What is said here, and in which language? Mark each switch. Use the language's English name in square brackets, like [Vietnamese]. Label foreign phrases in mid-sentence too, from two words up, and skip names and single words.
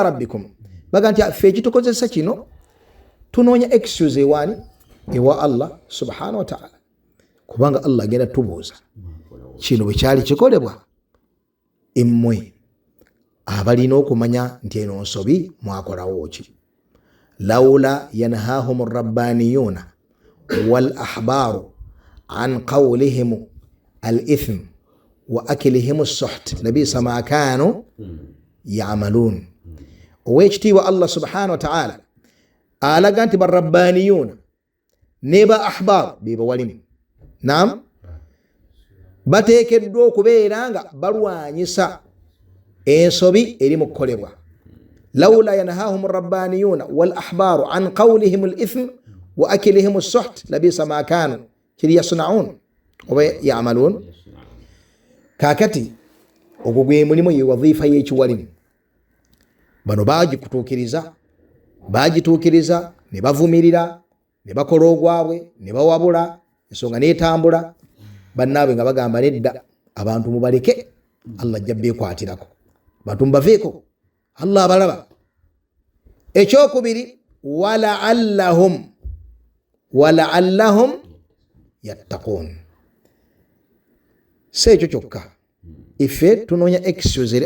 [Ganda] rabbikum baga nti ffe ekitukozesa kino tunoonya excuse ewaani ewa [Arabic] الله سبحانه وتعالى [Ganda] kubanga Allah agenda tubuuza kino bwe kyali kikolebwa emmwe abalina okumanya nti eno nsobi mwakolawo ki [Arabic] لولا ينهاهم الربانيون والأحبار عن قولهم الإثم و أكلهم السحت لبئس ما كانوا يعملون owekitiibwa الله سبحانه وتعالى [Ganda] alaga nti barabbaniyuna neba ahbar beba walimu naam bateekeddwa okubeera nga balwanyisa ensobi eri mu kukolebwa [Arabic] لولا ينهاهم الربانيون والأحبار عن قولهم الإثم وأكلهم السحت لبئس ما كانوا [Ganda] kiri yasnaun oba ya'malun kakati ogwo gwe mulimu ye wadhifa y'ekiwalimu bano bagituukiriza ne bavumirira ne bakola ogwabwe ne bawabula ensonga n'etambula bannaabwe nga bagamba nedda abantu mubaleke Allah ajja beekwatirako bantu mubaveeko Allah abalaba ekyokubiri [Arabic] ولعلهم يتقون [Ganda] si ekyo kyokka ife tunoonya excuse eri